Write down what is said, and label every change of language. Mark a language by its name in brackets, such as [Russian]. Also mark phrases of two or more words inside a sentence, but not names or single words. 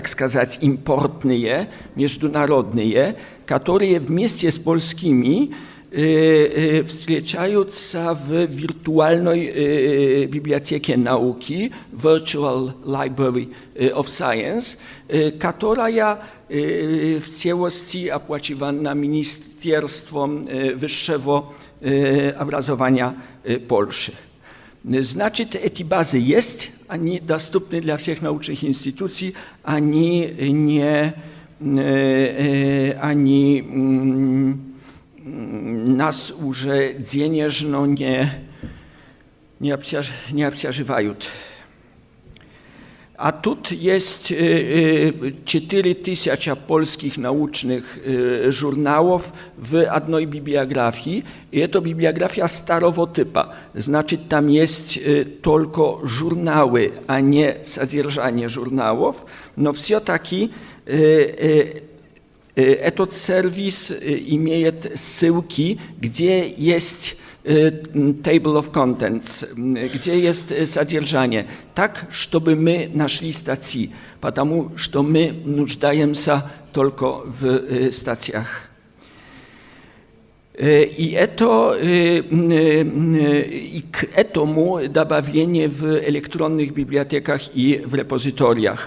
[Russian] сказать, импортные, международные, которые вместе с польскими встречаются в виртуальной библиотеке науки, [English] Virtual Library of Science, [Russian] которая в целости оплачивана Ministerstwem Wyższego Obrazowania Polszy. Значит, эти базы есть, они доступны для всех научных институций, они [Polish] nas już dziennie nie obciążają. A tu jest 4000 polskich naucznych żurnałów w jednej bibliografii. I to bibliografia starego typu. Znaczy tam jest tylko żurnały, a nie sadzierżanie żurnałów. [Russian] No все-таки этот сервис имеет ссылки, где есть [English] table of contents, [Russian] где есть содержание, так, чтобы мы нашли статьи, потому что мы нуждаемся только в статьях. И к этому добавление в электронных библиотеках и в репозиториях.